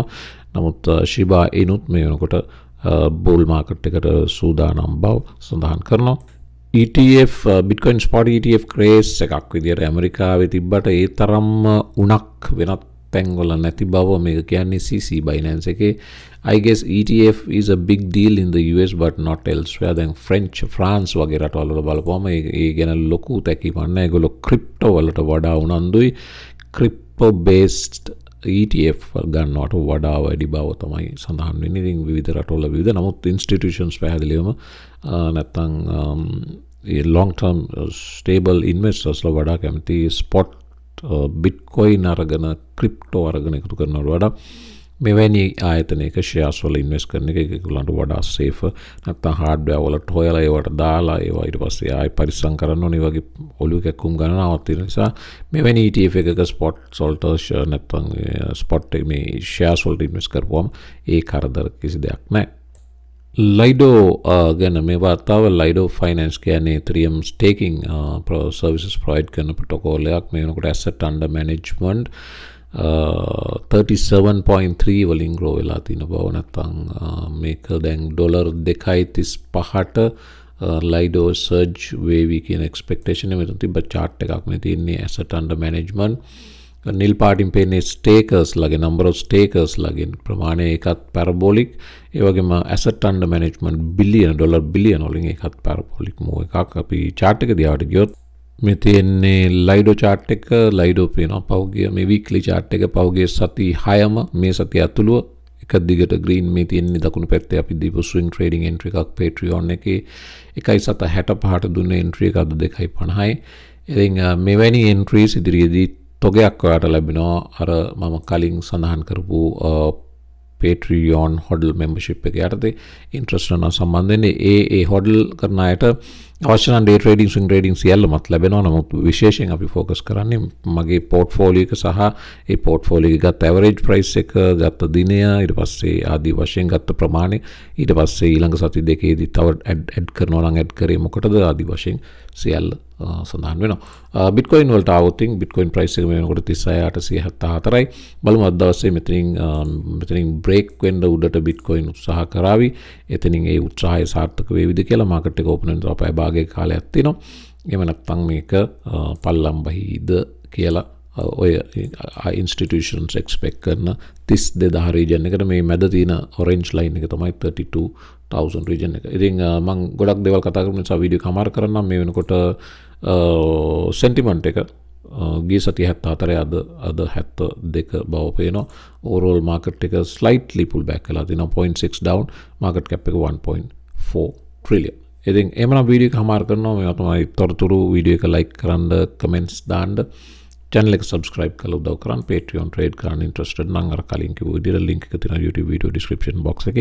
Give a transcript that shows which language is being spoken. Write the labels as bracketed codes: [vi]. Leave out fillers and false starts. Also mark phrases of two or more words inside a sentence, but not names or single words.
[si] නමුත් Shiba Inuත් මේ වෙනකොට [en] bull market [si] එකට සූදානම් බව සඳහන් කරනවා. [en] ETF Bitcoin spot ETF craze [si] එකක් විදියට ඇමරිකාවේ තිබ්බට ඒ තරම්ම උණක් වෙනත් තැන්වල නැති බව මේක කියන්නේ CC Binance එකේ. [en] I guess ETF is a big deal in the US but not elsewhere. [si] දැන් France වගේ රටවල් වල බලපුවම ඒ ගැන ලොකු තැකීමක් නැහැ. ඒගොල්ලෝ ක්‍රිප්ටෝ වලට වඩා උනන්දුයි. [en] crypto based ETF [si] ගන්නවට වඩා වැඩි බව තමයි සඳහන් වෙන්නේ. ඉතින් විවිධ රටවල විවිධ, නමුත් institutions පැහැදිලිවම නැත්තම් [en] long term stable investors [si] ලා වඩා කැමති [en] spot Bitcoin [si] අරගෙන ක්‍රිප්ටෝ අරගෙන එකතු කරනවට වඩා මෙවැනි ආයතනයක shares වල invest කරන එක ඒගොල්ලන්ට වඩා safe. නැත්තම් hardware වලට හොයලා ඒවට දාලා ඒවා ඊට පස්සේ ආයෙ පරිස්සම් කරන්න ඕනේ. වගේ ඔලුව කැක්කුම් ගණනාවක් තියෙන නිසා මෙවැනි ETF එකක spots වලට නැත්තම් spot මේ shares වලට invest කරපුවම ඒ කරදර කිසි දෙයක් නැහැ. Lido ගැන මේ වාර්තාව Lido Finance කියන්නේ [en] Ethereum staking services provide [si] කරන protocol එකක්. මේ වෙනකොට [en] asset under management [si] 37.3 වලින් grow වෙලා තියෙන බව. නැත්නම් මේක දැන් $2.35ට Lido surge වේවි කියන expectation එක මෙතන තිබ්බ chart එකක් මේ තියෙන්නේ [en] asset under management. [si] නිල් පාටින් පේන්නේ stakers ලගේ [en] number of stakers [si] ලගේ ප්‍රමාණය ඒකත් parabolic. ඒ වගේම [en] asset under management [si] $1 billion වලින් ඒකත් [en] parabolic move [si] එකක්. අපි chart එක දිහාට ගියොත් මේ තියෙන්නේ Lido chart එක. Lido පේනවා පහුගිය මේ [en] weekly chart [si] එක පහුගිය සති 6ම මේ සතිය ඇතුළුව එක දිගට green මේ තියෙන්නේ දකුණු පැත්තේ අපි දීපු [en] swing trading entry [si] එකක් Patreon එකේ 1.65ට දුන්නේ entry එක අද 2.50යි. ඉතින් මෙවැනි entries ඉදිරියේදී තොගයක් ඔයාට ලැබෙනවා අර මම කලින් සඳහන් කරපු [en] Patreon hodl membership [si] එක යටතේ. interest කරන සම්බන්ධයෙන් ඒ hodl කරන අයට අවශ්‍ය නම් [en] day trading swing trading [si] සියල්ලමත් ලැබෙනවා. නමුත් විශේෂයෙන් අපි focus කරන්නේ මගේ portfolio එක සහ ඒ portfolio එක ගත්ත [en] average price [si] එක, ගත්ත දිනය, ඊට පස්සේ ආදී වශයෙන් ගත්ත ප්‍රමාණය, ඊට පස්සේ ඊළඟ සති දෙකේදී තව add කරනවා නම් add කරේ මොකටද ආදී වශයෙන් සියල්ල සඳහන් වෙනවා. Bitcoin වලට આવොත් [en] Bitcoin price [si] එක මේ වෙනකොට 36874යි. බලමු අද දවසේ මෙතනින් break වෙන්න උඩට Bitcoin උත්සාහ කරાવી. එතනින් ඒ උත්සාහය සාර්ථක වේවිද කියලා market එක open වෙන තව භාගයක කාලයක් තියෙනවා. එහෙම නැත්නම් මේක පල්ලම් බහිද කියලා ඔය institutions expect කරන 32000 region එකට මේ මැද තියෙන [en] orange line [si] එක තමයි 32000 region එක. ඉතින් මම ගොඩක් දේවල් කතා කරන නිසා වීඩියෝ කමාර කරන්නම්. මේ වෙනකොට sentiment එක ගිය සතිය 74 අද 72 බව පේනවා. [en] overall market [si] එක [en] slightly pull back [si] කරලා තිනවා 0.6 down. [en] market cap [si] එක 1.4 trillion. ඉතින් එහෙමනම් වීඩියෝ එක කමාර කරනවා. මේවා තමයි තොරතුරු. වීඩියෝ එක like කරන්න, comments දාන්න, channel එක subscribe කරලා උදව් කරන්න. Patreon trade කරන්න interested නම් අර කලින් කිව්ව විදිහට link එක තියෙනවා [en] YouTube video description box [si] එකේ.